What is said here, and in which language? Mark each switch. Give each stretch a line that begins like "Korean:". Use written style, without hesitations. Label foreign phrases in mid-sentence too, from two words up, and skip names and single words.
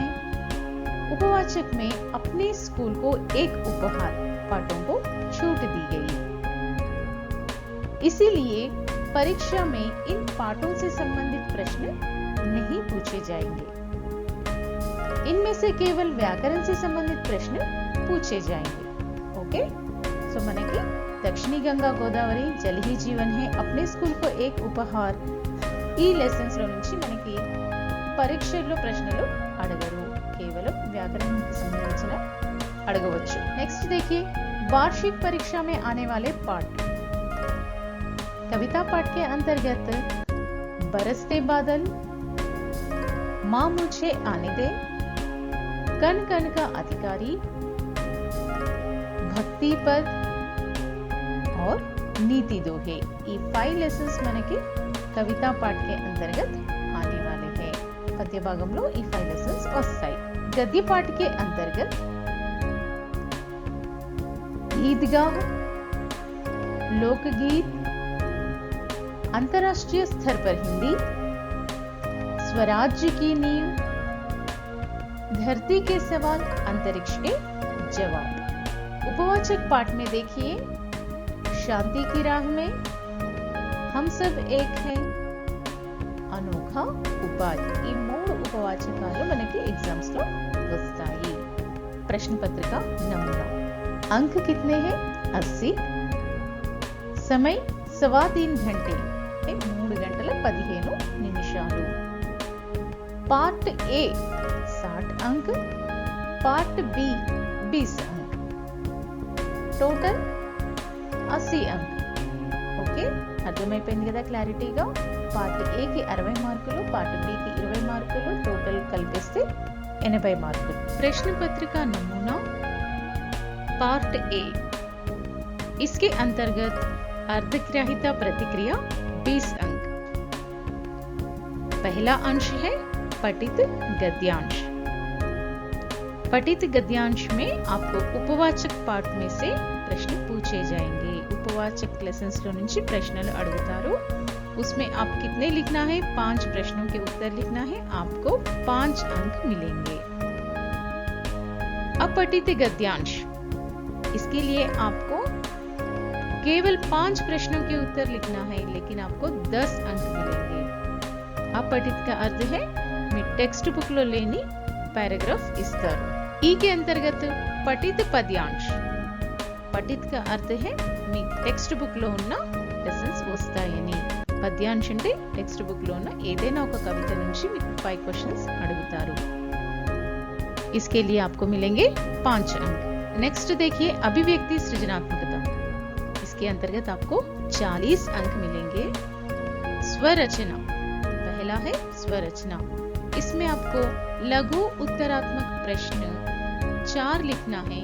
Hindi: उपवाचक में अपने स्कूल को एक उपहार पाठों को छूट दी गई, इसीलिए परीक्षा में इन पाठों से संबंधित प्रश्न नहीं पूछे जाएंगे। इनमें से केवल व्याकरण से संबंधित प्रश्न पूछे जाएंगे। ओके, सो मन की दक्षिणी गंगा गोदावरी, जल ही जीवन है, अपने स्कूल को एक उपहार,
Telugu: ఈ లెసన్స్ లో నుంచి మనకి పరీక్షల్లో ప్రశ్నలు అడగరు, కేవలం వ్యాకరణానికి సంబంధించిన అడగవచ్చు।
Hindi: नेक्स्ट देखिए, वार्षिक परीक्षा में आने वाले पाठ। कविता पाठ के अंतर्गत बरसते बादल, माँ मुझे आने दे, कन कन का अधिकारी, भक्ति पद और नीति दोहे, ये 5
Telugu: లెసన్స్ మనకి కవితా పాఠ
Hindi: के अंतर्गत आने वाले हैं।
Telugu: పద్య భాగంలో ఈ 5 లెసన్స్ వస్తాయి।
Hindi: गद्य पाठ के अंतर्गत ईदगाह, लोकगीत, अंतर्राष्ट्रीय स्तर पर हिंदी, स्वराज्य की नींव, धरती के सवाल, अंतरिक्ष के जवाब। उपवाचक पाठ में देखिए, शांति की राह में, हम सब एक हैं, अनोखा उपाय,
Telugu: ఈ 3 ఉపవాచకాలు మనకి एग्जाम्स లో వస్తాయి।
Hindi: प्रश्न पत्र का नमूना। अंक कितने हैं? 80। समय 3.25 घंटे,
Telugu: 3 గంటల 15 నిమిషాలు।
Hindi: पार्ट ए 60 अंक, पार्ट बी 20 अंक, टोटल 80 अंक।
Telugu: ఓకే, అర్థమైపోయింది కదా క్లారిటీగా? పార్ట్ ఏ కి 60 మార్కులు, పార్ట్ బి కి 20 మార్కులు, టోటల్ కలిపిస్తే 80 మార్కులు।
Hindi: प्रश्न पत्र का नमूना। पार्ट ए, इसके अंतर्गत अर्धग्राह्यता प्रतिक्रिया 20 अंक। पहला अंश है पठित गद्यांश। पठित गद्यांश में आपको उपवाचक पाठ में से प्रश्न पूछे जाएंगे। उपवाचक लेसन्स
Telugu: లో నుంచి ప్రశ్నలు అడుగుతారు।
Hindi: उसमें आप कितने लिखना है? 5 प्रश्नों के उत्तर लिखना है आपको 5 अंक मिलेंगे। अपठित गद्यांश, इसके लिए आपको केवल 5 प्रश्नों के उत्तर लिखना है, लेकिन आपको 10 अंक मिलेंगे। अपठित का अर्थ है
Telugu: మీ
English: text book
Telugu: లో లేని పారాగ్రాఫ్ ఇస్తారు। ఈ
Hindi: के अंतर्गत
Telugu: పఠిత పద్యాంశ, పఠిత్
Hindi: का अर्थ है
Telugu: మీ
English: text book
Telugu: లో ఉన్న లెసన్స్ వస్తాయని। పద్యాంశ అంటే
English: text book
Telugu: లో ఉన్న ఏదైనా ఒక కవిత నుంచి మీకు 5 క్వశ్చన్స్ అడుగుతారు।
Hindi: इसके लिए आपको मिलेंगे 5 अंक। नेक्स्ट देखिए अभिव्यक्ति सृजनात्मकता, इसके अंतर्गत आपको 40 अंक मिलेंगे। स्वरचना, पहला है स्वरचना, इसमें आपको लघु उत्तरात्मक प्रश्न 4 लिखना है।